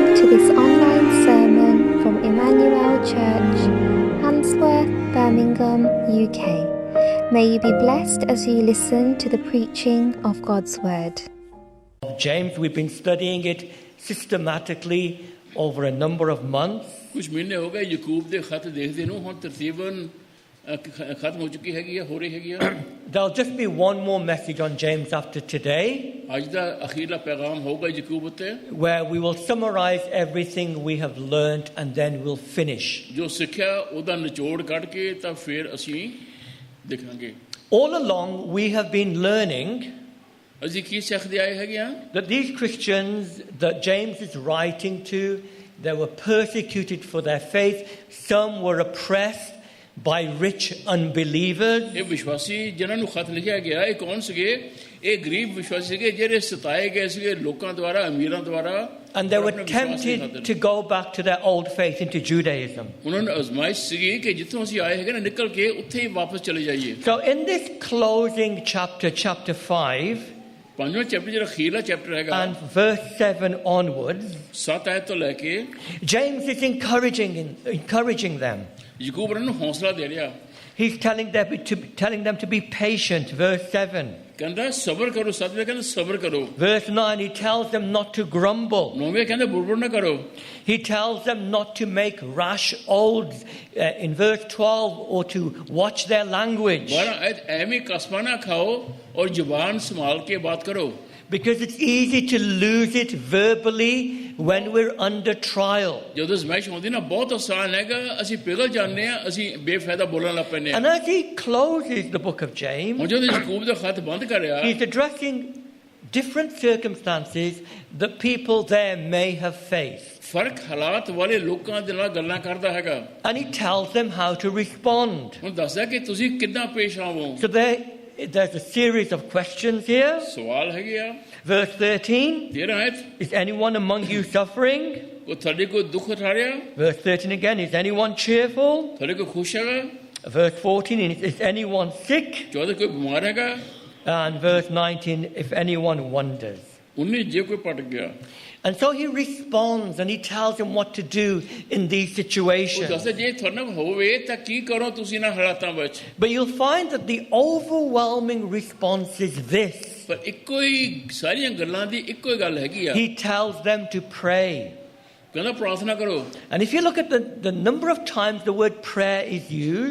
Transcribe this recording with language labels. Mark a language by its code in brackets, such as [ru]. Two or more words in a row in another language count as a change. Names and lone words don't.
[en] this online sermon from Emmanuel Church, Handsworth, Birmingham, UK. May you be blessed as you listen to the preaching of God's Word. James, we've been studying it systematically over a number of months. [hi] कुछ महीने हो गए [pa] याकूब ਦੇ ਖਤ ਦੇਖਦੇ ਨੂੰ ਹੁਣ ਤਰਤੀਬਨ ਖਤਮ ਹੋ ਚੁੱਕੀ ਹੈਗੀ ਹੈ ਹੋ ਰਹੀ ਹੈਗੀ ਹੈ [en] There'll just be one more message on James after today, [pa] ਅੱਜ ਦਾ ਅਖੀਰਲਾ ਪੈਗਾਮ ਹੋਊਗਾ ਯਾਕੂਬ ਉੱਤੇ [en] where we will summarize everything we have learned and then we'll finish. [pa] ਜੋ ਸਿੱਖਿਆ ਉਹਦਾ ਨਿਚੋੜ ਕੱਢ ਕੇ ਤਾਂ ਫਿਰ ਅਸੀਂ ਦੇਖਾਂਗੇ [en] All along we have been learning [pa] ਅਸੀਂ ਕੀ ਸਿੱਖਦੇ ਆਏ ਹੈਗੇ ਆ [en] that these Christians that James is writing to, they were persecuted for their faith. Some were oppressed by rich unbelievers. [pa] ਇਹ ਵਿਸ਼ਵਾਸੀ ਜਿਨ੍ਹਾਂ ਨੂੰ ਖਤ ਲਿਖਿਆ ਗਿਆ ਇਹ ਕੌਣ ਸੀਗੇ ਇਹ ਗਰੀਬ ਵਿਸ਼ਵਾਸੀ ਸੀਗੇ ਜਿਹੜੇ ਸਤਾਏ ਗਏ ਸੀਗੇ ਲੋਕਾਂ ਦੁਆਰਾ ਅਮੀਰਾਂ ਦੁਆਰਾ [en] And they were tempted to go back to their old faith into Judaism. [pa] ਉਹਨਾਂ ਨੂੰ ਅਜ਼ਮਾਇਸ਼ ਸੀਗੀ ਕਿ ਜਿੱਥੋਂ ਅਸੀਂ ਆਏ ਹੈਗੇ ਨਾ ਨਿਕਲ ਕੇ ਉੱਥੇ ਹੀ ਵਾਪਸ ਚਲੇ ਜਾਈਏ [en] So in this closing chapter 5, [pa] ਪੰਜਵਾਂ ਚੈਪਟਰ ਜਿਹੜਾ ਅਖੀਰਲਾ ਚੈਪਟਰ ਹੈਗਾ [en] and verse 7 onwards, [pa] 7 ਆਇਤ ਤੋਂ ਲੈ ਕੇ [en] James is encouraging them. [pa] ਯਾਕੂਬ ਉਹਨਾਂ ਨੂੰ ਹੌਸਲਾ ਦੇ ਰਿਹਾ [en] He's telling them to be patient. Verse 7. [pa] ਕਹਿੰਦਾ ਸਬਰ ਕਰੋ ਸਤਵੇਂ ਕਹਿੰਦਾ ਸਬਰ ਕਰੋ [en] Verse 9, he tells them not to grumble. [pa] ਨੌਵੇਂ ਕਹਿੰਦਾ ਬੁੜਬੁੜ ਨਾ ਕਰੋ [en] He tells them not to make rash oaths in verse 12 or to watch their language. [pa] 12 ਆਇਤ ਐਵੇਂ ਕਸਮਾਂ ਨਾ ਖਾਓ ਔਰ ਜ਼ੁਬਾਨ ਸੰਭਾਲ ਕੇ ਬਾਤ ਕਰੋ [en] Because it's easy to lose it verbally when we're under trial. [pa] ਜਦੋਂ ਜ਼ਮਾਇਸ਼ ਹੁੰਦੀ ਨਾ ਬਹੁਤ ਆਸਾਨ ਹੈਗਾ ਅਸੀਂ ਪਿਘਲ ਜਾਂਦੇ ਆ ਅਸੀਂ ਬੇਫਾਇਦਾ ਬੋਲਣ ਲੱਗ ਪੈਂਦੇ ਆ [en] And as he closes the book of James, [pa] ਹੁਣ ਜਦੋਂ ਯਾਕੂਬ ਦਾ ਖਤ ਬੰਦ ਕਰ ਰਿਹਾ [en] he's addressing different circumstances that people there may have faced. [pa] ਫਰਕ ਹਾਲਾਤ ਵਾਲੇ ਲੋਕਾਂ ਦੇ ਨਾਲ ਗੱਲਾਂ ਕਰਦਾ ਹੈਗਾ [en] And he tells them how to respond. [pa] ਹੁਣ ਦੱਸਦਾ ਕਿ ਤੁਸੀਂ ਕਿੱਦਾਂ ਪੇਸ਼ ਆਵੋ [en] So there's a series of questions here. [pa] ਸਵਾਲ ਹੈਗੇ ਆ [en] Verse 13, [pa] 13 ਆਇਤ [en] is anyone among you suffering? [pa] ਕੋ ਤੁਹਾਡੇ ਕੋਈ ਦੁੱਖ ਉਠਾ ਰਿਹਾ [en] Verse 13 again, is anyone cheerful? [pa] ਤੁਹਾਡੇ ਕੋਈ ਖੁਸ਼ ਹੈਗਾ [en] Verse 14, is anyone sick? [pa] 14 ਕੋਈ ਬਿਮਾਰ ਹੈਗਾ [en] And verse 19, if anyone wonders. [pa] 19 ਜੇ ਕੋਈ ਭਟਕ ਗਿਆ [en] And so he responds and he tells them what to do in these [pa] ਉਹ [en] situations. [pa] ਦੱਸਦਾ ਜੇ ਤੁਹਾਨੂੰ ਹੋਵੇ ਤਾਂ ਕੀ ਕਰੋ ਤੁਸੀਂ ਇਹਨਾਂ ਹਾਲਾਤਾਂ ਵਿੱਚ [en] But you'll find that the overwhelming response is this. [pa] ਪਰ ਇੱਕੋ ਹੀ ਸਾਰੀਆਂ ਗੱਲਾਂ ਦੀ ਇੱਕੋ ਹੀ ਗੱਲ ਹੈਗੀ ਆ [en] He tells them to pray. [pa] ਕਹਿੰਦਾ ਪ੍ਰਾਰਥਨਾ ਕਰੋ [en] And if you look at the number of times the word prayer is used,